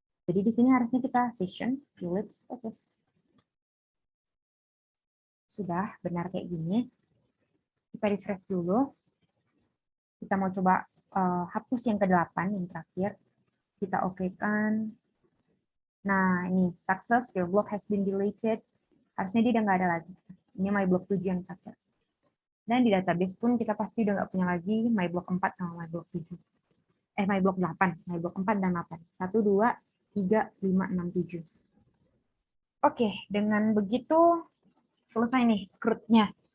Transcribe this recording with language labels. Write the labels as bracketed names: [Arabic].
[Indonesian] Jadi di sini harusnya kita session delete status. Sudah benar kayak gini. Kita refresh dulu. Kita mau coba hapus yang ke-8, yang terakhir. Kita oke-kan. Nah, ini [English] success, your block has been deleted. [Indonesian] Harusnya dia udah nggak ada lagi. Ini my block 7 yang terakhir. Dan di database pun kita pasti udah nggak punya lagi my block 4 sama my block 7. My block 8. My block 4 dan 8. 1, 2, 3, 5, 6, 7. Oke, dengan begitu selesai nih CRUD-nya.